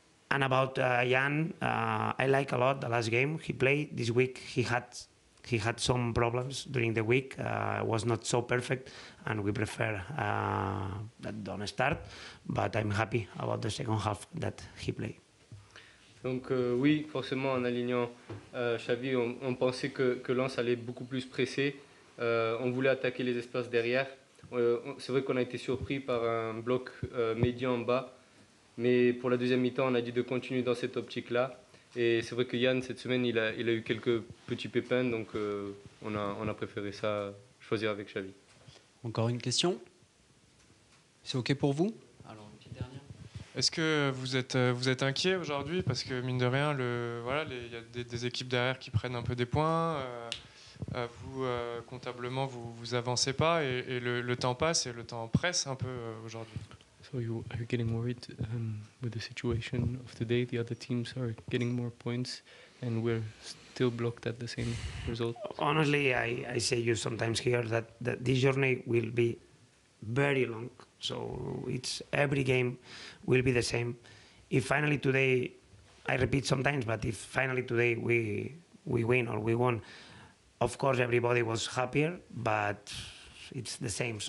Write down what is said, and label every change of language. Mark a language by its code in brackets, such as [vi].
[en] And about Jan, I like a lot the last game he played this week. He had some problems during the week. Was not so perfect, and we prefer that don't start. But I'm happy about the second half that he played. [fr] Donc oui, forcément, en alignant Xavi, on pensait que Lens allait beaucoup plus presser. On voulait attaquer les espaces derrière. C'est vrai qu'on a été surpris par un bloc médian en bas. Mais pour la deuxième mi-temps, on a dit de continuer dans cette optique-là. Et c'est vrai que Yann, cette semaine, il a eu quelques petits pépins, donc on a préféré ça, choisir avec Xavi. Encore une question? C'est OK pour vous? Alors, une petite dernière. Est-ce que vous êtes inquiet aujourd'hui? Parce que mine de rien, il y a des équipes derrière qui prennent un peu des points. Vous, comptablement, vous avancez pas et le temps passe et le temps presse un peu aujourd'hui. [en] So are you getting worried with the situation of today? The other teams are getting more points and we're still blocked at the same result. Honestly, I say you sometimes here that this journey will be very long. So it's every game will be the same. If finally today, I repeat sometimes, but if finally today we win or we won, of course everybody was happier, but it's the same.